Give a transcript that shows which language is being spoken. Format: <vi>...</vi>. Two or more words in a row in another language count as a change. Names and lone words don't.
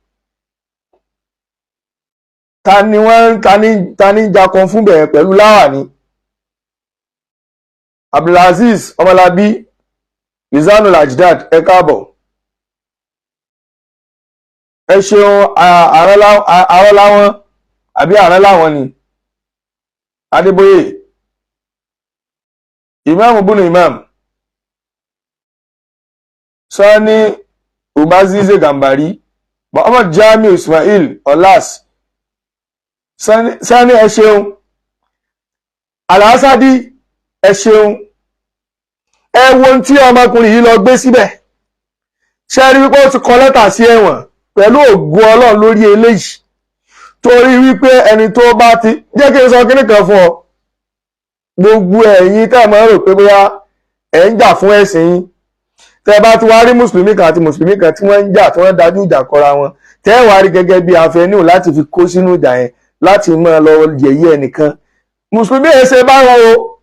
<yo>ta ni jakun fún bẹ̀rẹ̀ pẹ̀lú láwàní Abdulaziz Ọmọlábí Lizanul Ajdad ẹ káàbọ̀ ẹ ṣeun àárọ̀ láwọn àbí àárọ̀ láwọn ni Adébóyè Imam bunu Imam Sani Ubazize Gambari Muhammad Jamiu Ismail Olas Sani ẹ ṣeun Alhassadi ẹ ṣeun ẹ wo ohun tí ọmọkùnrin yìí lọ gbé síbẹ̀ ṣe rí wípé ó ti kọ lẹ́tà sí ẹ̀wọ̀n pẹ̀lú ògo Ọlọ́run lórí eléyìí torí wípé ẹni tó bá ti jẹ́ kí n sọ kíní kan fún ọ gbogbo ẹ̀yin tẹ́ mọ́ rò pé bóyá ẹ̀ ń jà fún ẹ̀sìn yín tẹ́ bá ti wá rí mùsùlùmí kan àti mùsùlùmí kan tí wọ́n ń jà tí wọ́n dájú ìjà kọra wọn tẹ́ wá rí gẹ́gẹ́ bí afẹ́nú láti fi kó sínú ìjà yẹn láti máa lọ yẹ̀yẹ́ ẹnìkan mùsùlùmí ẹ̀ ṣe báwọn o</yo>